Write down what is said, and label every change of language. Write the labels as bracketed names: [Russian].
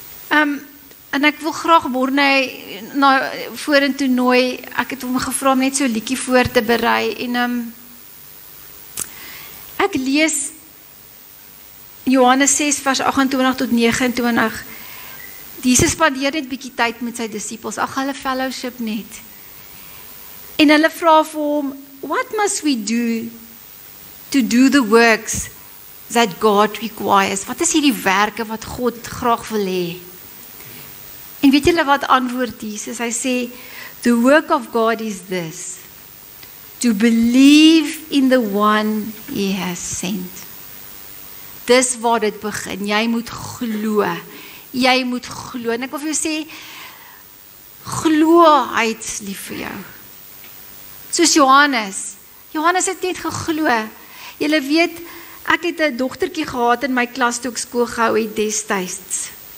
[Afrikaans] En ek wil graag Morne vorentoe nooi. Ek het hom gevra om net so 'n liedjie voor te berei en ek lees Johannes 6 vers 28 tot 29. Jesus spandeer net bietjie tyd met sy disippels, hulle fellowship net. En hulle vra vir hom, [English] what must we do to do the works that God requires? [Afrikaans] Wat is hierdie werke wat God graag wil hê? En weet julle wat antwoord Jesus? Hy sê, [English] the work of God is this, to believe in the one he has sent. [Afrikaans] Dis waar dit begin. Jy moet glo. Jy moet glo. En ek wil vir jou sê, glo hy het lief vir jou. Soos Johannes. Johannes het net geglo. Julle weet, ek het 'n dogtertjie gehad in my klas toe ek skool gehou het destyds.